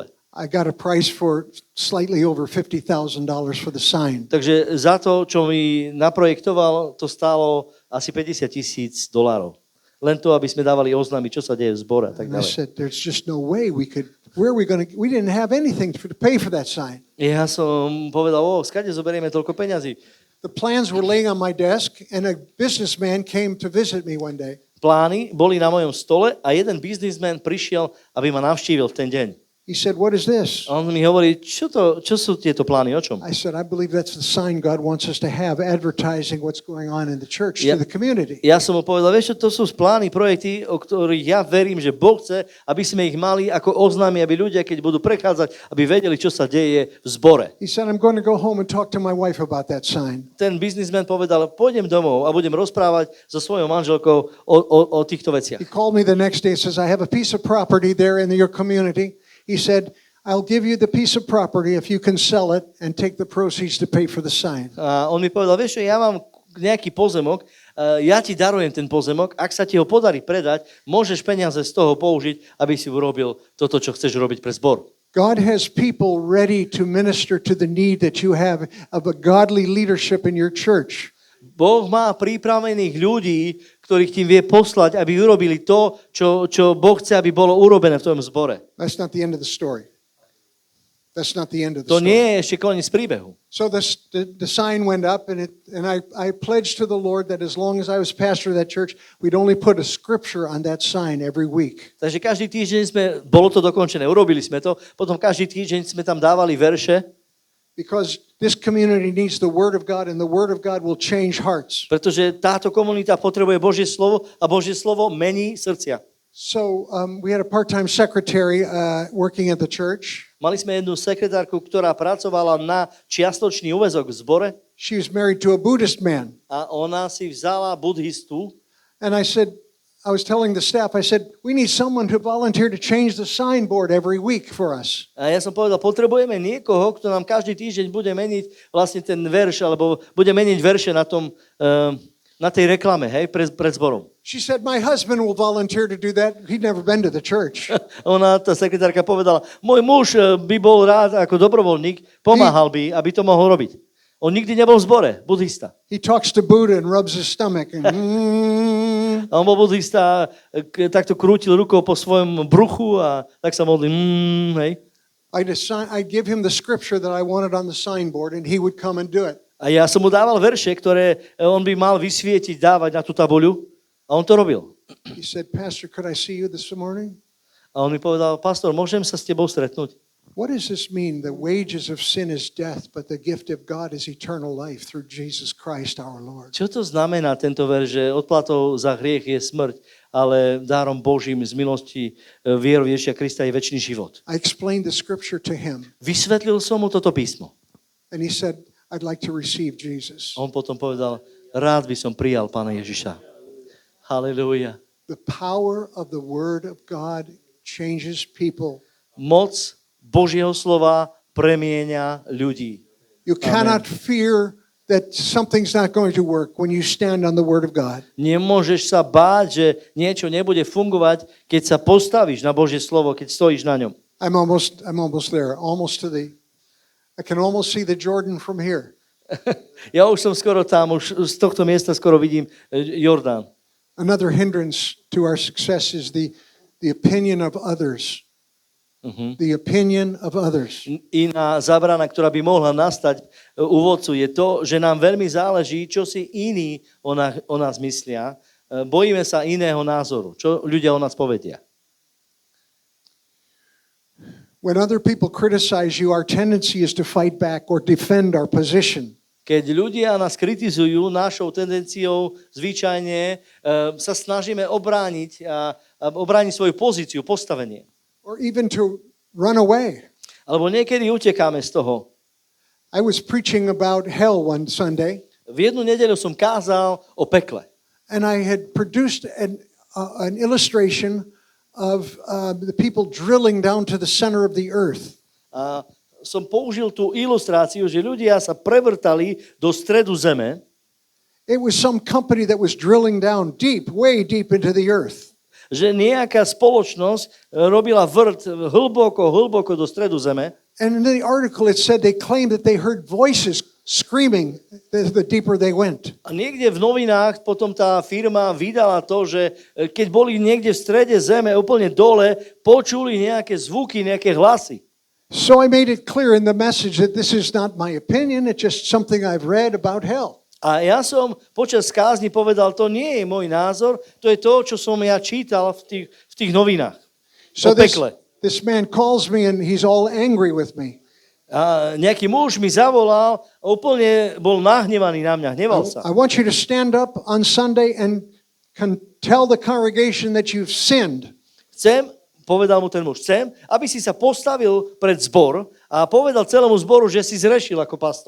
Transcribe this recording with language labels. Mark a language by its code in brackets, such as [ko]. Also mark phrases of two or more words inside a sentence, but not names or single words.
[en] I got a price for slightly over $50,000 for the sign. [sk] Takže za to, čo mi naprojektoval, to stálo asi $50,000. Len to, aby sme dávali oznámy, čo sa deje v zbore a tak [en] And I [sk] ďalej. [en] said, there's just no way we didn't have anything to pay for that sign. [sk] Ja som povedal, skade zoberieme toľko peňazí. [en] The plans were laying on my desk, and a businessman came to visit me one day. [sk] Plány boli na mojom stole a jeden biznismen prišiel, aby ma navštívil v ten deň. [en] He said, what is this? [sk] A on mi hovorí, čo sú tieto plány, o čom? [en] I said, I believe that's the sign God wants us to have, advertising what's going on in the church to the community. [sk] Ja som mu povedal, vieš čo, to sú plány, projekty, o ktorých ja verím, že Boh chce, aby sme ich mali ako oznámy, aby ľudia, keď budú prechádzať, aby vedeli, čo sa deje v zbore. [en] He said, I'm going to go home and talk to my wife about that sign. [sk] Ten biznismen povedal, pôjdem domov a budem rozprávať so svojou manželkou o týchto veciach. [en] He called me the next day and says, I have a piece of property there in your community. He said, I'll give you the piece of property if you can sell it and take the proceeds to pay for the sign. [sk] A on mi povedal, vieš čo, ja mám nejaký pozemok, ja ti darujem ten pozemok, ak sa ti ho podarí predať, môžeš peniaze z toho použiť, aby si urobil toto, čo chceš robiť pre zbor. [en] God has people ready to minister to the need that you have of a godly leadership in your church. [sk] Boh má pripravených ľudí, ktorých tým vie poslať, aby urobili to, čo Boh chce, aby bolo urobené v tom zbore. [en] That's not the end of the story. That's not the end of the To story. [sk] nie je ešte koniec príbehu. [en] So the sign went up, and I pledged to the Lord that as long as I was pastor of that church, we'd only put a scripture on that sign every week. [sk] Takže každý týždeň bolo to dokončené, urobili sme to, potom každý týždeň sme tam dávali verše, [en] Because this community needs the Word of God, and the Word of God will change hearts. [sk] pretože táto komunita potrebuje Božie slovo a Božie slovo mení srdcia. [en] So we had a part-time secretary working at the church. [sk] Mali sme jednu sekretárku, ktorá pracovala na čiastočný úväzok v zbore [en] She was married to a Buddhist man. [sk] a ona si vzala budhistu [en] And I was telling the staff, I said, we need someone to volunteer to change the signboard every week for us. [sk] a ja som povedal, potrebujeme niekoho, kto nám každý týždeň bude meniť vlastne ten verš, alebo bude meniť verše na tej reklame, hej, pred zborom. [en] She said, my husband will volunteer to do that. He'd never been to the church. [sk] Tá sekretárka povedala, môj muž by bol rád ako dobrovoľník, pomáhal by, aby to mohol robiť. On nikdy nebol v zbore, buddhista. [en] He talks to Buddha and rubs his stomach. And, [sk] A on bol buddhista, takto krútil rukou po svojom bruchu a tak sa modlil. Hej. [en] I'd give him the scripture that I wanted on the signboard, and he would come and do it. [sk] A ja som mu dával verše, ktoré on by mal vysvietiť, dávať na tú tabuľu. A on to robil. [en] He said, Pastor, could I see you this morning? [sk] A on mi povedal, pastor, môžem sa s tebou stretnúť? [en] What does this mean? The wages of sin is death, but the gift of God is eternal life through Jesus Christ our Lord. [sk] Čo to znamená tento verš, že odplatou za hriech je smrť, ale dárom Božím z milosti vierou Ježiša Krista je večný život? [en] I explained the scripture to him, [sk] Vysvetlil som mu toto písmo. [en] and he said, I'd like to receive Jesus. [sk] On potom povedal, rád by som prijal Pána Ježiša. Halelúja. [en] The power of the word of God changes people. [sk] Moc Božieho slova premieňa ľudí. [en] You cannot fear that something's not going to work when you stand on the word of God. [sk] Nemôžeš sa báť, že niečo nebude fungovať, keď sa postavíš na Božie slovo, keď stojíš na ňom. [en] I'm almost there, I can almost see the Jordan from here. [sk] Ja už som skoro tam, už z tohto miesta skoro vidím Jordán. [en] Another hindrance to our success is the opinion of others. The opinion of others. [sk] Iná zábrana, ktorá by mohla nastať u vodcu, je to, že nám veľmi záleží, čo si iní o nás myslia. Bojíme sa iného názoru, čo ľudia o nás povedia. [en] When other people criticize you, our tendency is to fight back or defend our position. [sk] Keď ľudia nás kritizujú, našou tendenciou zvyčajne sa snažíme obrániť svoju pozíciu, postavenie. [en] Or even to run away. [sk] Alebo niekedy utekáme z toho. [en] I was preaching about hell one Sunday, [sk] V jednu nedeľu som kázal o pekle. [en] and I had produced an illustration of the people drilling down to the center of the earth. [sk] A som použil tú ilustráciu, že ľudia sa prevrtali do stredu zeme. [en] It was some company that was drilling down deep, way deep into the earth. [sk] Že nejaká spoločnosť robila vrt hlboko do stredu zeme. [en] And in the article it said they claimed that they heard voices screaming the deeper they went. [sk] A niekde v novinách potom tá firma vydala to, že keď boli niekde v strede zeme, úplne dole, počuli nejaké zvuky, nejaké hlasy. [en] So I made it clear in the message that this is not my opinion, it's just something I've read about hell. [sk] A ja som počas kázni povedal, to nie je môj názor, to je to, čo som ja čítal v tých novinách. [en] So [sk] O pekle. [en] this man calls me and he's all angry with me. [sk] A nejaký muž mi zavolal a úplne bol nahnevaný na mňa, hneval sa. [en] I want you to stand up on Sunday and tell the congregation that you've sinned. [sk] Povedal mu ten muž, chcem, aby si sa postavil pred zbor a povedal celému zboru, že si zrešil ako pastor.